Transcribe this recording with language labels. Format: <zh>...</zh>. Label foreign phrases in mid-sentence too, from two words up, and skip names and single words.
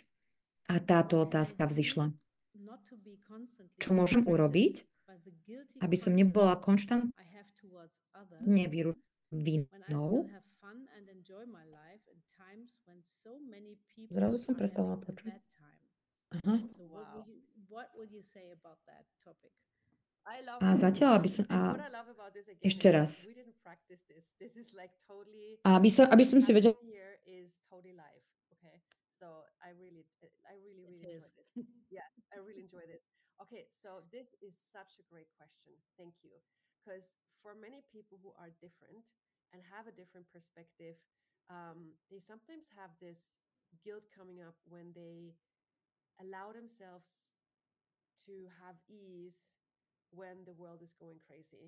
<sk>A táto otázka vzýšla. Čo môžem urobiť, aby som nebola konštantne vinou? Zrazu som prestala počuť. Aha.</sk> <en>Wow. I love</en> <sk>A</sk> <en>this.</en> <sk>zatiaľ, aby som...</sk> <en>And what I love about this again</en> <sk>Ešte</sk> <en>is that</en> <sk>raz.</sk> <en>we didn't practice this. This is like totally</en> <sk>Aby</sk> <en>what's</en> <sk>som si vedela...</sk> <en>happening here is totally live. Okay. So I really, really enjoy this. Yes, I really enjoy this. Okay. So this is such a great question. Thank you. Because for many people who are different and have a different perspective, they sometimes have this guilt coming up when they allow themselves to have ease when the world is going crazy.</en>